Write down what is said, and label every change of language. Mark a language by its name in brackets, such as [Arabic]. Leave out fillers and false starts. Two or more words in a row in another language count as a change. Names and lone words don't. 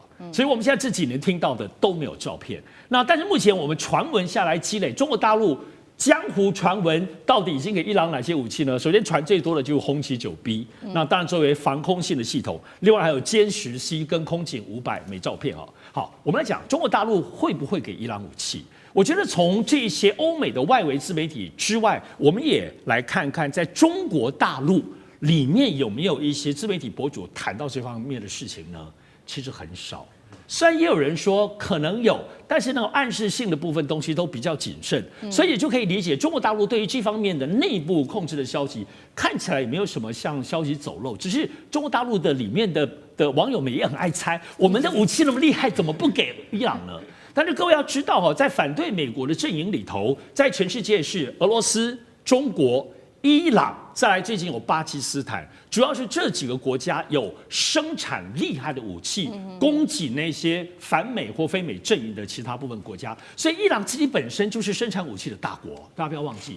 [Chinese] 所以我們現在這幾年聽到的都沒有照片。那但是目前我們傳聞下來積累，中國大陸江湖傳聞到底已經給伊朗哪些武器呢？首先傳最多的就是轟七9B，那當然作為防空性的系統，另外還有殲10C跟空警500枚照片啊。好，我們來講中國大陸會不會給伊朗武器？我覺得從這些歐美的外圍自媒體之外，我們也來看看在中國大陸裡面有沒有一些自媒體博主談到這方面的事情呢？其實很少。雖然也有人說可能有，但是那種暗示性的部分東西都比較謹慎，所以也就可以理解中國大陸對於這方面的內部控制的消息看起來也沒有什麼像消息走漏，只是中國大陸的裡面的網友們也很愛猜，我們的武器那麼厲害，怎麼不給伊朗呢？但是各位要知道哈，在反對美國的陣營裡頭，在全世界是俄羅斯、中國、伊朗，再來最近有巴基斯坦，主要是這幾個國家有生產厲害的武器，供給那些反美或非美陣營的其他部分國家。所以伊朗自己本身就是生產武器的大國，大家不要忘記。